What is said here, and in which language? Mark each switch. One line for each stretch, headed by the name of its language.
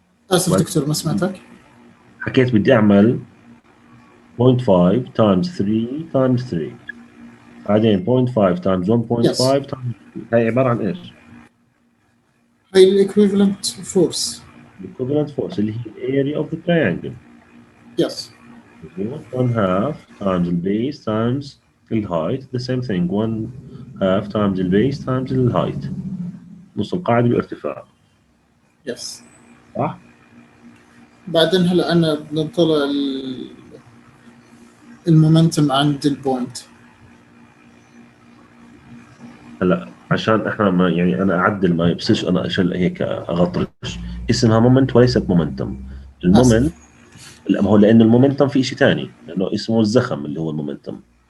Arabic: آسف دكتور ما سمعتك. حكيت بدي اعمل 0.5 times 3 times 3 بعدين 0.5 times 1.5
English: yes,
Arabic: times 3 هاي عبارة عن ايش؟ هاي الإيكويفالنت فورس.
English: equivalent force
Arabic: اللي هي
English: area of the triangle. Yes.
Arabic: مظبوط.
English: 1 half times the base times the height the same thing 1 half times the base times the height
Arabic: نص القاعدة بالارتفاع.
English: Yes.
Arabic: صح؟ بعدين هلا أنا بدنا نطلع المومنتم عند البوينت. هلا عشان احنا ما يعني انا اعدل ما يبصيرش انا اشل هيك اغطرش. اسمها مومنت وليست مومنتم. المومنت ما هو لانه المومنتم في شيء ثاني لانه اسمه الزخم اللي هو المومنتم.